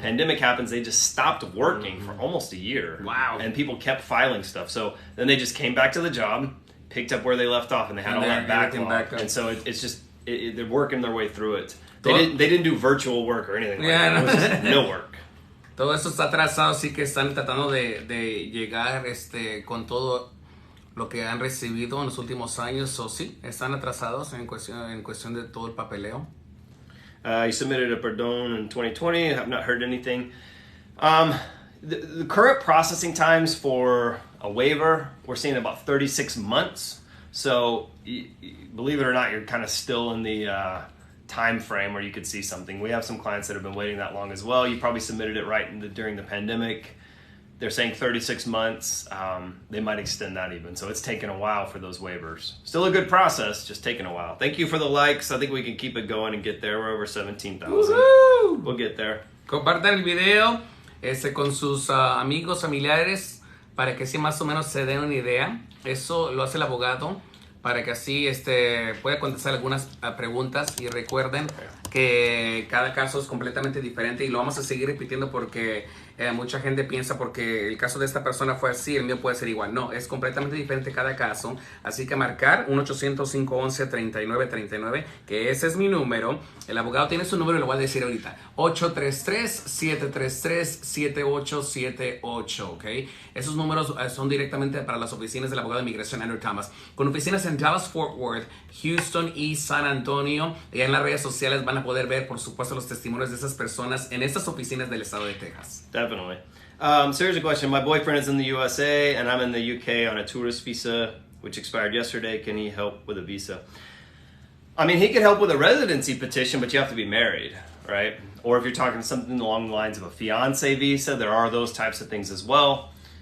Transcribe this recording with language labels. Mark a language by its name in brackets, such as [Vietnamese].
[English] Pandemic happens, they just stopped working for almost a year. Wow. And people kept filing stuff. So then they just came back to the job, picked up where they left off, and they had all that everything backlog. back up. And so it's just, they're working their way through it. They didn't do virtual work or anything like that. It was just no work. [Spanish] Todo eso está atrasado, así que están tratando de llegar con todo lo que han recibido en los últimos años. O sí, están atrasados en cuestión de todo el papeleo. [English] You submitted a perdón in 2020. I have not heard anything. The current processing times for a waiver, we're seeing about 36 months. So believe it or not, you're kind of still in the time frame where you could see something. We have some clients that have been waiting that long as well. You probably submitted it during the pandemic. They're saying 36 months. They might extend that even. So it's taken a while for those waivers. Still a good process, just taking a while. Thank you for the likes. I think we can keep it going and get there. We're over 17,000. We'll get there. [Spanish] Compartan el video con sus amigos, familiares, para que así más o menos se den una idea. Eso lo hace el abogado, para que así pueda contestar algunas preguntas. Y recuerden que cada caso es completamente diferente, y lo vamos a seguir repitiendo porque mucha gente piensa porque el caso de esta persona fue así, el mío puede ser igual. No, es completamente diferente cada caso. Así que marcar 1-800-511-3939, que ese es mi número. El abogado tiene su número y lo voy a decir ahorita: 833-733-7878, ¿ok? Esos números son directamente para las oficinas del abogado de inmigración Andrew Thomas, con oficinas en Dallas, Fort Worth, Houston y San Antonio. Y en las redes sociales van a poder ver, por supuesto, los testimonios de esas personas en estas oficinas del estado de Texas. [English] Definitely. So here's a question. My boyfriend is in the USA and I'm in the UK on a tourist visa, which expired yesterday. Can he help with a visa? I mean, he can help with a residency petition, but you have to be married, right? Or if you're talking something along the lines of a fiance visa, there are those types of things as well.